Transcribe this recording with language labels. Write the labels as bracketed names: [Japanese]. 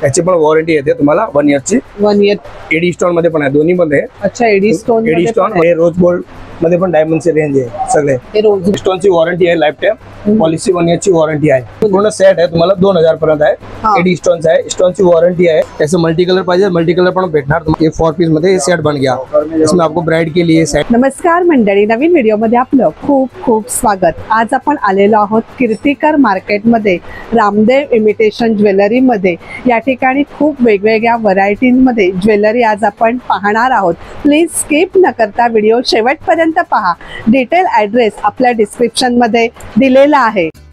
[Marathi] त्याची पण वॉरंटी येते तुम्हाला 1 इयरची। 1 इयर एडी स्टोन मध्ये पण आहे, दोन्ही मध्ये। अच्छा, एडी स्टोन हे रोज गोल्ड मध्ये पण डायमंडची रेंज आहे सगळे। हे रोज स्टोनची वॉरंटी आहे लाईफ टाइम, पॉलिसी 1 इयरची वॉरंटी आहे। पूर्ण सेट आहे तुम्हाला 2000 पर्यंत आहे। एडी स्टोनचा आहे, स्टोनची वॉरंटी है। ऐसे मल्टी कलर पाहिजे, मल्टी कलर पण भेटणार। [Hindi] ये 4 पीस मध्ये सेट बन गया, इसमें आपको ब्राइड के लिए सेट। [Marathi] नमस्कार मंडळी, नवीन व्हिडिओ मध्ये आपलं खूप खूप स्वागत। आज आपण आलेलो आहोत कीर्तिकर मार्केट मध्ये, रामदेव इमिटेशन ज्वेलरी मध्ये। या ठिकाणी खूप वेगवेगळ्या व्हरायटीज मध्ये ज्वेलरी आज आपण पाहणार आहोत। प्लीज स्किप न करता व्हिडिओ शेवटपर्यंत पहा। डिटेल ॲड्रेस आपल्या डिस्क्रिप्शन मध्ये दिलेला आहे।